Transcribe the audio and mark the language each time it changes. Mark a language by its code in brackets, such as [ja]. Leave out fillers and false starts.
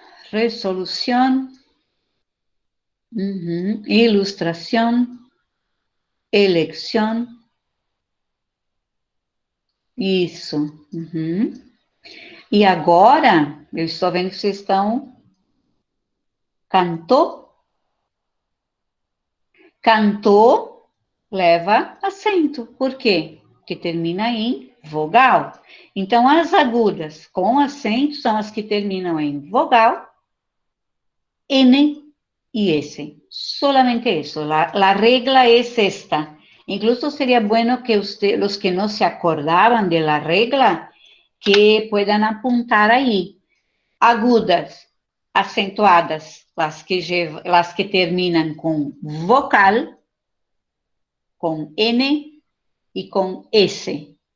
[es] Resolución, ilustración, elección. [pt] Isso. E agora, eu estou vendo que vocês estão. Cantou? Cantou leva acento. Por quê? Porque termina em vogal. Então, as agudas com acento são as que terminam em vogal, N y S. [es] Solamente eso. La regla es esta. Incluso sería bueno que los que no se acordaban de la regla, que puedan apuntar ahí. Agudas, acentuadas, las que terminan con vocal, con N y con S.